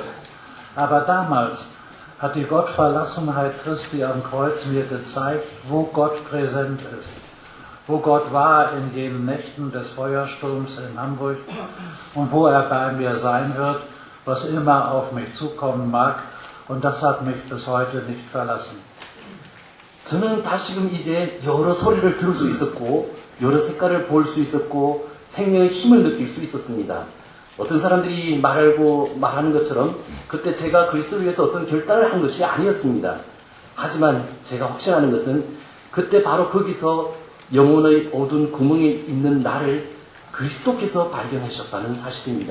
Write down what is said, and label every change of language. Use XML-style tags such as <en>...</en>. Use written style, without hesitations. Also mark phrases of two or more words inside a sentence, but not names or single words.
<de>Aber damals hat die Gottverlassenheit Christi am Kreuz mir gezeigt, wo Gott präsent ist, wo Gott war in jenen Nächten des Feuersturms in Hamburg und wo er bei mir sein wird, was immer auf mich zukommen mag, und das hat mich bis heute nicht verlassen.</de> <ko>저는 다시금 이제 여러 소리를 들을 수 있었고 여러 색깔을 볼 수 있었고 생명의 힘을 느낄 수 있었습니다. 어떤 사람들이 말하는 것처럼 그때 제가 그리스도를 위해서 어떤 결단을 한 것이 아니었습니다. 하지만 제가 확신하는 것은 그때 바로 거기서 영혼의 어두운 구멍에 있는 나를 그리스도께서 발견하셨다는 사실입니다.</ko>